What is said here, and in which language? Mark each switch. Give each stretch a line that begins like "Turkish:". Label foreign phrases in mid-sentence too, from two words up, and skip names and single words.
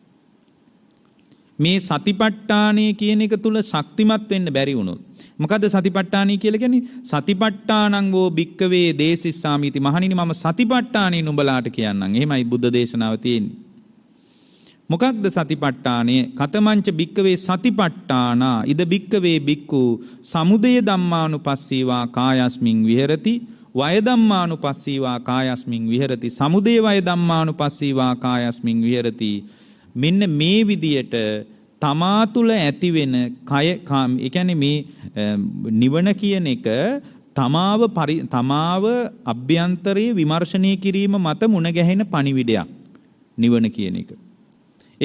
Sinhala: මේ සතිපට්ඨානය කියන එක තුල ශක්තිමත් වෙන්න බැරි වුණොත් මොකද සතිපට්ඨානය කියලා කියන්නේ?
Pali: සතිපට්ඨානං වෝ භික්කවේ දේසිස්සාමිති.
Sinhala: මහණෙනි මම සතිපට්ඨානෙ නුඹලාට කියන්නම්. එහෙමයි බුද්ධ දේශනාව තියෙන්නේ. මොකක්ද සතිපට්ඨානය?
Pali: කතමංච භික්කවේ සතිපට්ඨානා ඉද භික්කවේ භික්ඛු සමුදය ධම්මානුපස්සීවා කායස්මින් විහෙරති වය ධම්මානුපස්සීවා කායස්මින් විහෙරති සමුදය වය ධම්මානුපස්සීවා කායස්මින් විහෙරති.
Sinhala: මෙන්න මේ විදියට තමා තුළ ඇතිවෙන කය ඒ කියන්නේ මේ නිවන කියන එක තමාව අභ්‍යන්තරයේ විමර්ශනය කිරීම මත මුණ ගැහෙන පණිවිඩයක් නිවන කියන එක.